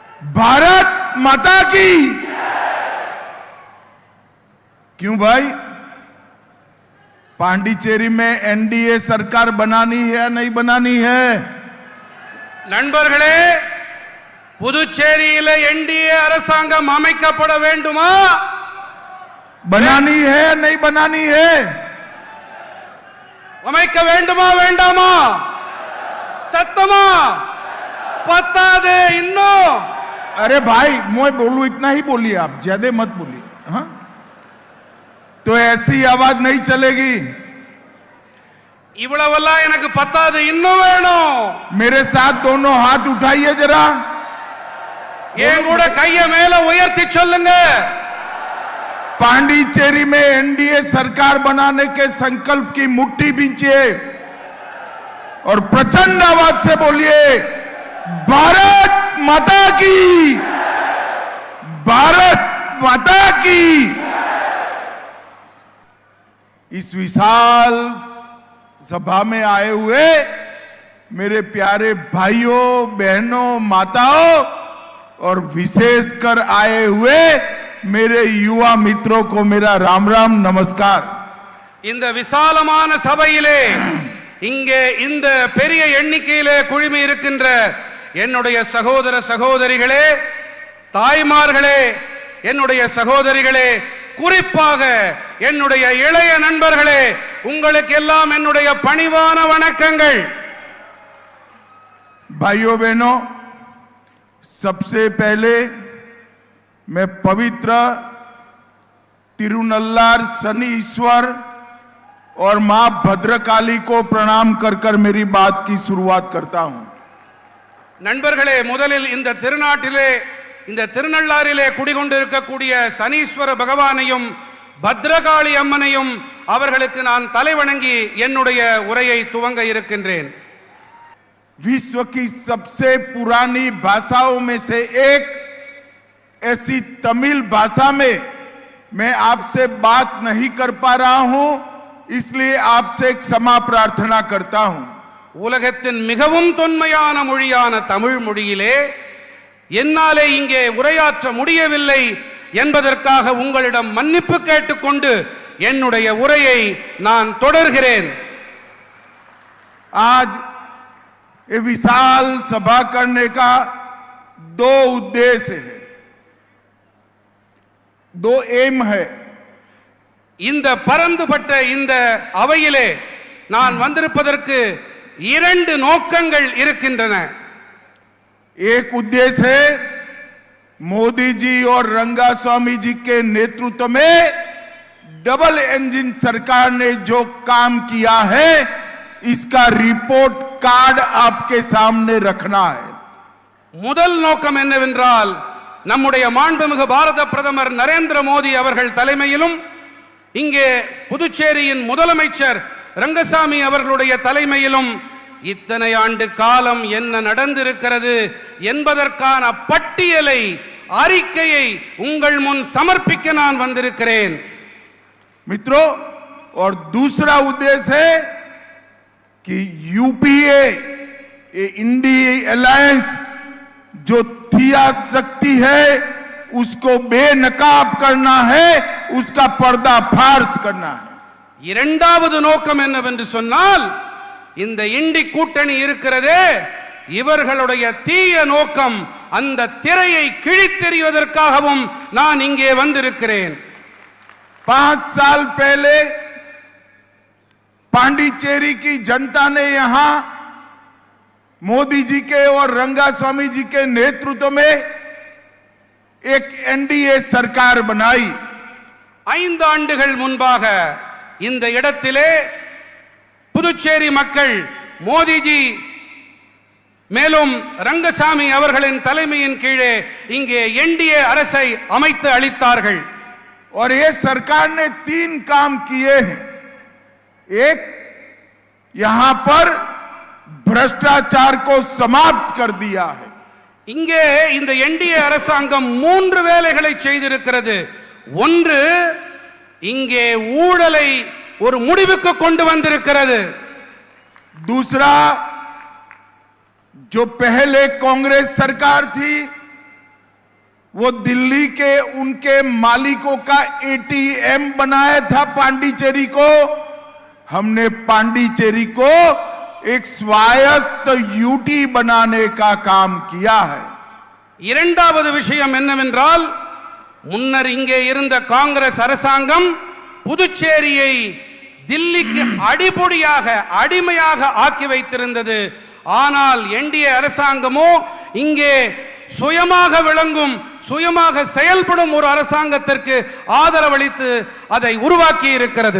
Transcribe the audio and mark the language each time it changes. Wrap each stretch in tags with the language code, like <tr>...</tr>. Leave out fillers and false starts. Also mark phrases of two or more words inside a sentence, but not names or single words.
<hi>भारत माता की। क्यों भाई, पांडिचेरी में एनडीए सरकार बनानी है या नहीं बनानी है?</hi> <ta>நண்பர்களே, புதுச்சேரியில என்டிஏ அரசாங்கம் அமைக்கப்பட வேண்டுமா?</ta> <hi>बनानी है या नहीं बनानी है?</hi> <ta>அமைக்க வேண்டுமா வேண்டாமா? சத்தமா பத்தாதே இன்னும்?</ta> <hi>अरे भाई, मैं बोलूं इतना ही बोलिए, आप ज्यादा मत बोलिए। हाँ, तो ऐसी आवाज नहीं चलेगी।</hi> <ta>இவ்வளவெல்லாம் எனக்கு பத்தாது, இன்னும் வேணும்।</ta> <hi>मेरे साथ दोनों हाथ उठाइए जरा,</hi> <ta>என் கூட கையை மேல உயர்த்தி சொல்லுங்க।</ta> <hi>पांडिचेरी में एनडीए सरकार बनाने के संकल्प की मुट्ठी बींचिए और प्रचंड आवाज से बोलिए, भारत माता की, भारत माता की। इस विशाल सभा में आए हुए मेरे प्यारे भाइयों, बहनों, माताओं और विशेषकर आए हुए मेरे युवा मित्रों को मेरा राम राम नमस्कार।</hi> <ta>இந்த விசாலமான சபையிலே, இங்கே இந்த பெரிய எண்ணிக்கையிலே குழுமி இருக்கின்ற என்னுடைய சகோதர சகோதரிகளே, தாய்மார்களே, என்னுடைய சகோதரிகளே, குறிப்பாக என்னுடைய இளைய நண்பர்களே, உங்களுக்கு எல்லாம் என்னுடைய பணிவான வணக்கங்கள்।</ta> <hi>भाइयों बहनों, सबसे पहले मैं पवित्र तिरुनल्लार शनि ईश्वर और मां भद्रकाली को प्रणाम कर कर मेरी बात की शुरुआत करता हूं।</hi> <ta>நண்பர்களே, முதலில் இந்த திருநாட்டிலே, இந்த திருநள்ளாறிலே குடிகொண்டிருக்கக்கூடிய சனீஸ்வர பகவானையும் பத்ரகாளி அம்மனையும் அவர்களுக்கு நான் தலைவணங்கி என்னுடைய உரையை துவங்க இருக்கின்றேன்।</ta> <hi>विश्व की सबसे पुरानी भाषाओं में से एक ऐसी तमिल भाषा में मैं आपसे बात नहीं कर पा रहा हूं, इसलिए आपसे क्षमा प्रार्थना करता हूं।</hi> <ta>உலகத்தின் மிகவும் தொன்மையான மொழியான தமிழ் மொழியிலே என்னாலே இங்கே உரையாற்ற முடியவில்லை என்பதற்காக உங்களிடம் மன்னிப்பு கேட்டுக்கொண்டு என்னுடைய உரையை நான் தொடர்கிறேன்।</ta> <hi>आज ये विशाल सभा करने का दो उद्देश्य है, दो एम है।</hi> <ta>இந்த பரந்துபட்ட இந்த அவையிலே நான் வந்திருப்பதற்கு இரண்டு நோக்கங்கள் இருக்கின்றன।</ta> <hi>एक उद्देश्य है, मोदी जी और रंगास्वामी जी के नेतृत्व में</hi> <en>double engine</en> <hi>सरकार ने जो काम किया है, इसका</hi> <en>report card</en> <hi>आपके सामने रखना है।</hi> <ta>முதல் நோக்கம் என்னவென்றால், நம்முடைய மாண்புமிகு பாரத பிரதமர் நரேந்திர மோடி அவர்கள் தலைமையிலும் இங்கே புதுச்சேரியின் முதலமைச்சர் ரங்கசாமி அவர்களுடைய தலைமையிலும் இத்தனை ஆண்டு காலம் என்ன நடந்திருக்கிறது என்பதற்கான பட்டியலை, அறிக்கையை உங்கள் முன் சமர்ப்பிக்க நான் வந்திருக்கிறேன்।</ta> <hi>मित्रों, और दूसरा उद्देश्य है कि यूपीए इंडिया अलायंस जो थिया शक्ति है उसको बेनकाब करना है, उसका पर्दाफाश करना है।</hi> <ta>இரண்டாவது நோக்கம் என்னவென்று சொன்னால், இந்த இண்டி கூட்டணி இருக்கிறதே, இவர்களுடைய தீய நோக்கம் அந்த திரையை கிழித்தெறிவதற்காகவும் நான் இங்கே வந்திருக்கிறேன்।</ta> <hi>5 साल पहले पांडिचेरी की जनता ने यहां मोदी जी के और रंगास्वामी जी के नेतृत्व में एक एनडीए सरकार बनाई।</hi> <ta>5 ஆண்டுகள் முன்பாக இந்த இடத்திலே புதுச்சேரி மக்கள் மோடிஜி மேலும் ரங்கசாமி அவர்களின் தலைமையின் கீழே இங்கே என்டிஏ அரசை அமைத்து அளித்தார்கள்।</ta> <hi>और ये सरकार ने 3 काम किए हैं। एक, यहां पर भ्रष्टाचार को समाप्त कर दिया है।</hi> <ta>இங்கே இந்த என்டிஏ அரசாங்கம் 3 வேலைகளை செய்திருக்கிறது। ஒன்று, இங்கே ஊழலை ஒரு முடிவுக்கு கொண்டு வந்திருக்கிறது।</ta> <hi>दूसरा, जो पहले कांग्रेस सरकार थी वो दिल्ली के उनके मालिकों का एटीएम बनाया था पांडिचेरी को। हमने पांडिचेरी को एक स्वायत्त यूटी बनाने का काम किया है।</hi> <ta>இரண்டாவது விஷயம் என்னவென்றால், முன்னர் இங்கே இருந்த காங்கிரஸ் அரசாங்கம் புதுச்சேரியை தில்லிக்கு அடிபொடியாக அடிமையாக ஆக்கி வைத்திருந்தது. ஆனால் என்டிஏ அரசாங்கமோ இங்கே சுயமாக விளங்கும் சுயமாக செயல்படும் ஒரு அரசாங்கத்திற்கு ஆதரவளித்து அதை உருவாக்கி இருக்கிறது.</ta>